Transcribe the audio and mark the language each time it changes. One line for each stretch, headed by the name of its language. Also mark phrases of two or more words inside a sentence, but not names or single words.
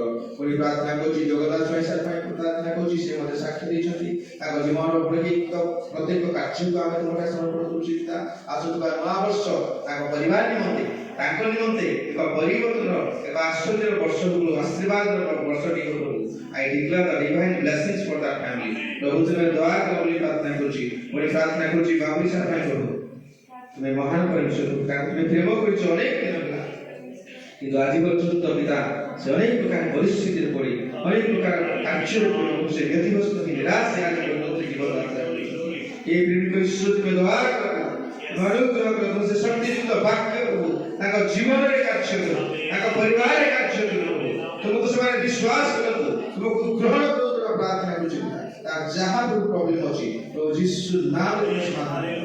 Odia: ପୁଣି ପ୍ରାର୍ଥନା କରୁଛି ଜଗନ୍ନାଥ ସ୍ୱାଇଁ ସାର୍ ପାଇଁ ପ୍ରାର୍ଥନା କରୁଛି, ସେ ମୋତେ ସାକ୍ଷୀ ଦେଇଛନ୍ତି ତାଙ୍କ ଜୀବନର ପ୍ରତ୍ୟେକ କାର୍ଯ୍ୟକୁ ଆମେ ତୁମଠାରେ ସମର୍ପଣ କରୁଛୁ ପିତା। ଆସୁଥିବା ନୂଆ ବର୍ଷ ତାଙ୍କ ପରିବାର ନିମନ୍ତେ ତାଙ୍କ ନିମନ୍ତେ ଏକ ପରିବର୍ତ୍ତନ ଏକ ଆଶ୍ଚର୍ଯ୍ୟର ବର୍ଷକୁ ଆଶୀର୍ବାଦର ବର୍ଷଟି ହଉ।
English: I declare the divine blessings for that family.
Odia: ପ୍ରଭୁ ତୁମେ ଦୟା କର ବୋଲି ପ୍ରାର୍ଥନା କରୁଛି। ପୁଣି ପ୍ରାର୍ଥନା କରୁଛି ବାବୁଲି ସାର୍ ପାଇଁ ପ୍ରଭୁ ତୁମେ ମହାନ ପରିଶ୍ରମ ତାଙ୍କୁ ତୁମେ ପ୍ରେମ କରିଛ ଅନେକ ଦିନ ହେଲା, କିନ୍ତୁ ଆଜି ପର୍ଯ୍ୟନ୍ତ ପିତା ସେ ଅନେକ ପ୍ରକାର ପରିସ୍ଥିତିରେ ପଡ଼ି ଅନେକ ପ୍ରକାର କାର୍ଯ୍ୟରେ ପଡ଼ି ସେ ବ୍ୟତିବ୍ୟସ୍ତ ହୋଇ ନିରାଶ ଆଜି ପର୍ଯ୍ୟନ୍ତ ଜୀବନ ଯାତ୍ରା କରିଛନ୍ତି। ଏଇ ପ୍ରେମିକ ଈଶ୍ୱର ତୁମେ ଦୟା କର, ଅନୁଗ୍ରହ କର, ସେ ଶକ୍ତିଯୁକ୍ତ ବାକ୍ୟ ପ୍ରଭୁ ତାଙ୍କ ଜୀବନରେ କାର୍ଯ୍ୟ କର, ତାଙ୍କ ପରିବାରରେ କାର୍ଯ୍ୟ କର ପ୍ରଭୁ। ତୁମକୁ ସେମାନେ ବିଶ୍ୱାସ କରନ୍ତୁ, ତୁମକୁ ଗ୍ରହଣ କରୁଥିବା ପ୍ରାର୍ଥନା କରୁଛି। ତାର ଯାହା ବି ପ୍ରୋବ୍ଲେମ ଅଛି ପ୍ରଭୁ ଯୀଶୁ ନାମରେ ତୁମେ ସମାଧାନ କର।